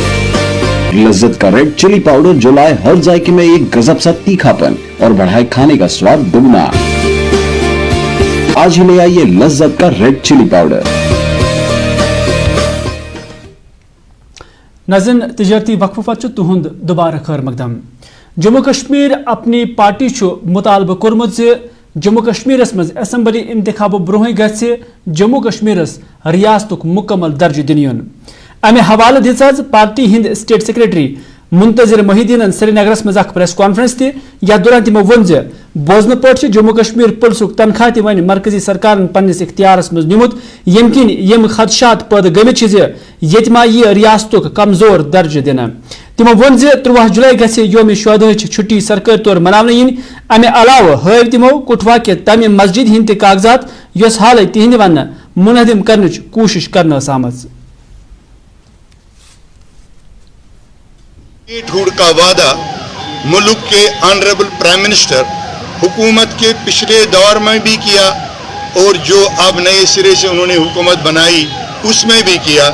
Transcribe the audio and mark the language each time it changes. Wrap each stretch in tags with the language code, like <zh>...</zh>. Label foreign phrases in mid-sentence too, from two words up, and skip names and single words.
<hi>लज्जत का</hi> <en>red chili powder</en> <hi>जो लाए हर जायके में एक गजब सा तीखापन और बढ़ाए खाने का स्वाद दुगना। आज ही ले आइए लज्जत का</hi> <en>red chili powder.</en> <ks>नाज़रीन, तिजारती वक्फ पत्तु तुहुंद दोबारा खैर मकदम। जम्मू कश्मीर अपनी पार्टी मुतालबा कोरमुत जे जम्मू कश्मीरस मज असेंबली इंतखाब ब्रोह गछि जम्मू कश्मीरस रियासतुक मुकम्मल दर्ज दिनियुन। अमे हवाले दिस पार्टी हिंद</ks> <en>state secretary</en> <ks>मुंतजिर मोहिदीन श्रीनगरस मज</ks> <en>press conference</en> <ks>ति यथ दौरान तमो वोन जे बोजन पे जम्मू कश्मीर पुलिसुक तनख्वाह ति वन मरकजी सरकार पन्निस इख्तियारस मज निमुत यम किन यम खदशात पैदा गमित जे यत मा यह रियासतुक कमजोर दर्ज दिन। तमो वोन जे 13 जुलाई गछि योम शुहदाहच छुट्टी सरकारी तौर मनावन इन। अमे अलाव हव तमो कुटवा के तमे मस्जिद हिंद कागजात यस हाल तिहंद वन मुनहदिम करनच कोशिश करना आमज।</ks> <hi>ढूंढ का वादा मुल्क के</hi> <en>honorable prime minister</en> <hi>हुकूमत के पिछले दौर में भी किया और जो अब नए सिरे से उन्होंने हुकूमत बनाई उसमें भी किया।</hi>